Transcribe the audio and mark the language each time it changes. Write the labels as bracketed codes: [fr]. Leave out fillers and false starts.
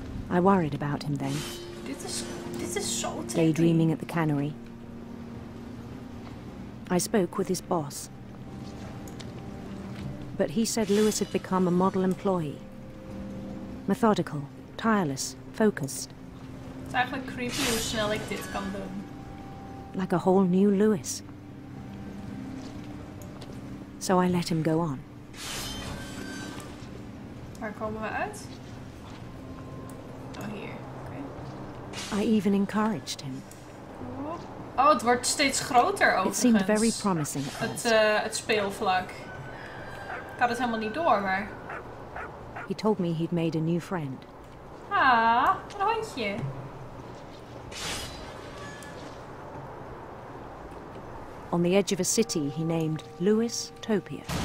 [en] I worried about him then, [nl] Dit is zo tricky. [en] daydreaming at the cannery. I spoke with his boss. But he said Lewis had become a model employee. Methodical, tireless, focused. [nl] Het is eigenlijk creepy hoe snel ik dit kan doen. [en] Like a whole new Lewis. So I let him go on. [nl] Waar komen we uit? Oh, hier. Oké. [en] I even encouraged him. [nl] Oh, het wordt steeds groter overigens. [en] It seemed very promising at first. [nl] Het speelvlak. Ik had het helemaal niet door, maar... [en] He told me he'd made a new friend. [nl] Ah, een hondje. [en] On the edge of a city he named Lewis Topia.